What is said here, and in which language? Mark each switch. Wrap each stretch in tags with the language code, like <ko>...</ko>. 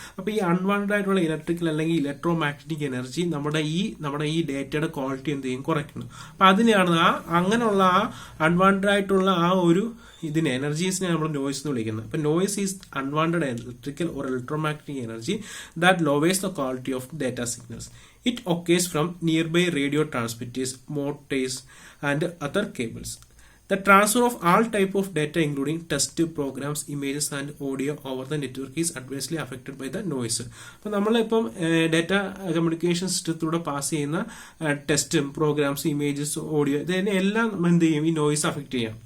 <ml>അപ്പോൾ ഈ അൺവാണ്ടഡ് ആയിട്ടുള്ള ഇലക്ട്രിക്കൽ അല്ലെങ്കിൽ ഇലക്ട്രോമാഗ്നറ്റിക് എനർജി നമ്മുടെ ഈ ഡാറ്റയുടെ ക്വാളിറ്റി എന്ത് ചെയ്യും, കുറയ്ക്കുന്നു. അപ്പോൾ അതിനെയാണ് അങ്ങനെയുള്ള അൺവാണ്ടഡ് ആയിട്ടുള്ള ഒരു ഇതിനെ എനർജീസിനെ നമ്മൾ നോയ്സ് എന്ന് വിളിക്കുന്നത്.</ml> <en>അപ്പോൾ noise is unwanted electrical or electromagnetic energy that lowers the quality of data signals. It occurs from nearby radio transmitters, motors, and other cables. The transfer of all type of data, including text, programs, images, and audio over the network is adversely affected by the noise.</en> <ml>അപ്പോൾ നമ്മളിപ്പം data communication സിസ്റ്റത്തിലൂടെ pass ചെയ്യുന്ന ടെസ്റ്റും programmes, images, audio ഇതിനെ എല്ലാം എന്ത് ചെയ്യും, ഈ noise affect ചെയ്യാം.</ml>